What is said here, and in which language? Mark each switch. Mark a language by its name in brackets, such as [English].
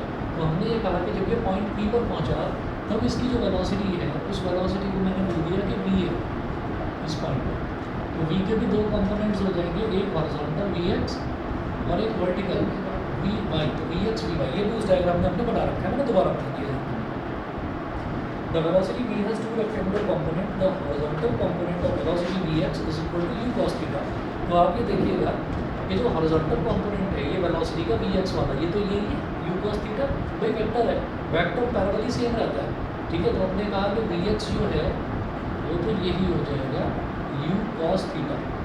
[Hindi] तो हमने ये कहा कि जब ये पॉइंट p पर पहुंचा तब इसकी जो वेलोसिटी है उस वेलोसिटी को मैंने बोल दिया कि v है इस पॉइंट पर। तो v के भी 2 कंपोनेंट्स हो जाएंगे, एक हॉरिजॉन्टल vx और एक वर्टिकल vy। तो vx vy ये भी उस डायग्राम में हमने बना रखा है, मैंने दोबारा बता दिया है। [English] The velocity v has two rectangular component. The horizontal component of velocity vx is equal to u cos theta. [Hindi] तो आप ये देखिएगा कि जो horizontal component है ये velocity का vx वाला, ये तो यही है u cos theta, भाई वेक्टर है, वेक्टर पैरेलली सेम रहता है। ठीक है, तो हमने कहा कि vx जो है वो तो यही हो जाएगा u cos theta।